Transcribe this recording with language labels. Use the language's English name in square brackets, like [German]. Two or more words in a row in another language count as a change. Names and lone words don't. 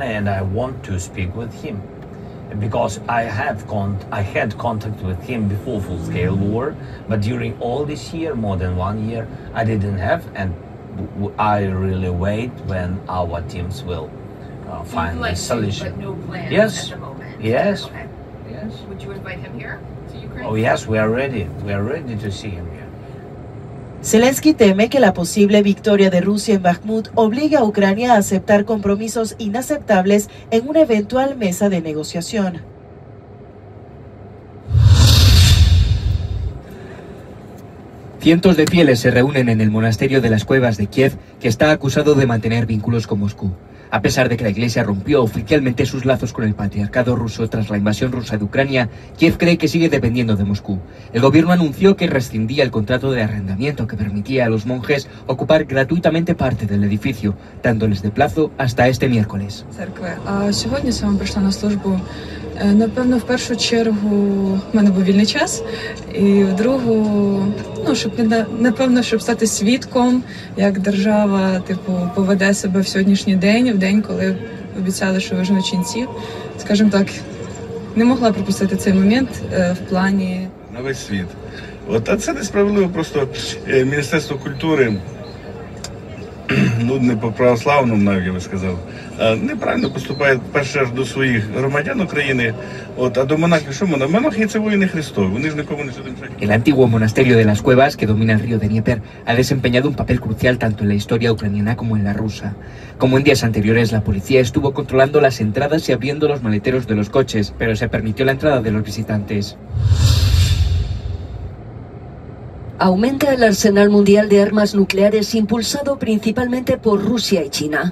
[English] and I want to speak with him because I had contact with him before full-scale war, but during all this year, more than 1 year, I didn't have, and I really wait when our teams will find a solution. But no plans Yes. at the moment. Yes. Okay. Yes. Would you invite him here to Ukraine? Oh yes, we are ready. We are ready to see him here. [Spanish] Zelensky teme que la posible victoria de Rusia en Bakhmut obligue a Ucrania a aceptar compromisos inaceptables en una eventual mesa de negociación. Cientos de fieles se reúnen en el monasterio de las Cuevas de Kiev, que está acusado de mantener vínculos con Moscú. A pesar de que la Iglesia rompió oficialmente sus lazos con el patriarcado ruso tras la invasión rusa de Ucrania, Kiev cree que sigue dependiendo de Moscú. El gobierno anunció que rescindía el contrato de arrendamiento que permitía a los monjes ocupar gratuitamente parte del edificio, dándoles de plazo hasta este miércoles. [Ukrainian] Сьогодні саме прийшла на службу. Напевно, в першу чергу в мене був вільний час, і в другу, щоб стати свідком, як держава, поведе себе в сьогоднішній день, в день, коли обіцяли, що виженуть ченців. Скажімо так, не могла пропустити цей момент в плані... На весь світ. А це несправедливо, просто Міністерство культури, не по православному, навіть я би сказав, неправильно поступає перше до своїх громадян України, а до монахів, що монахи це воїни Христові, вони ж нікому не сюди мешають. [Spanish] El antiguo monasterio de las Cuevas, que domina el río de Dnieper, ha desempeñado un papel crucial tanto en la historia ucraniana como en la rusa. Como en días anteriores, la policía estuvo controlando las entradas y abriendo los maleteros de los coches, pero se permitió la entrada de los visitantes. Aumenta el arsenal mundial de armas nucleares impulsado principalmente por Rusia y China.